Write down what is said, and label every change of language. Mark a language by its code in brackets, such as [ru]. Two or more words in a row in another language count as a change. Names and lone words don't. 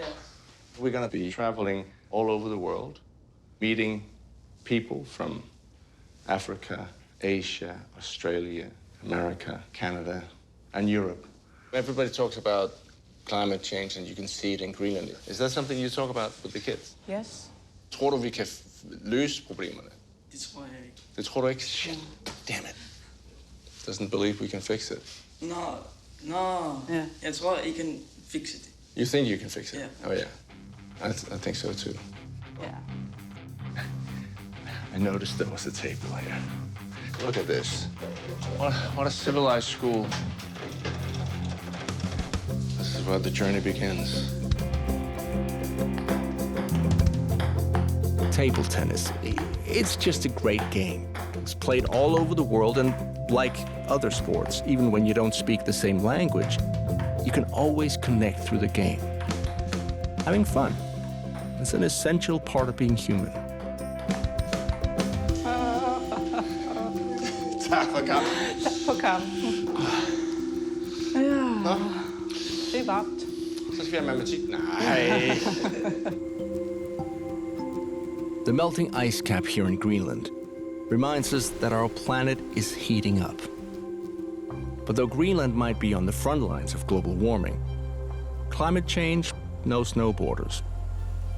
[en] We're going to be traveling all over the world, meeting people from Africa, Asia, Australia, America, Canada, and Europe. Everybody talks about climate change, and you can see it in Greenland. Is that something you talk about with the kids? Yes. [da] Tror du, vi kan løse problemerne? Det tror jeg ikke. Det tror du ikke? [en] Shit, damn it. Doesn't believe we can fix it. No. [da] Ja, jeg tror, [en] I can fix it. You think you can fix it? Yeah. Oh, yeah. I think so, too. Yeah. I noticed there was a table here. Look at this. What a civilized school. This is where the journey begins. Table tennis, it's just a great game. It's played all over the world, and like other sports, even when you don't speak the same language, you can always connect through the game. Having fun is an essential part of being human. [da] Tak for kampen. Tak for kampen. Ja, det er varmt. Så skal vi have matematik. Nej. [en] The melting ice cap here in Greenland reminds us that our planet is heating up. But though Greenland might be on the front lines of global warming, climate change knows no borders.